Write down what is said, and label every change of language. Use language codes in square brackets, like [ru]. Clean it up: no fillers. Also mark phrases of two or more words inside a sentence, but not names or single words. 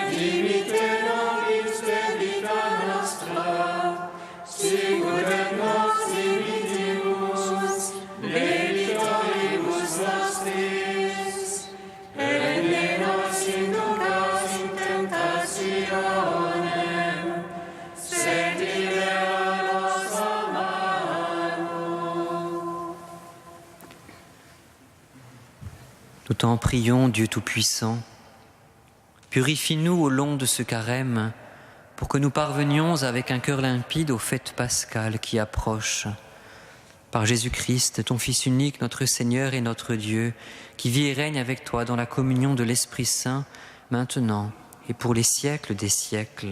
[la] dimitte nobis debita nostra, sicut et nos dimittimus debitoribus nostris, et ne nos inducas in tentationem, sed libera nos a malo. [fr] Nous t'en prions, Dieu Tout-Puissant, purifie-nous au long de ce carême, pour que nous parvenions avec un cœur limpide aux fêtes pascales qui approchent. Par Jésus-Christ, ton Fils unique, notre Seigneur et notre Dieu, qui vit et règne avec toi dans la communion de l'Esprit Saint, maintenant et pour les siècles des siècles.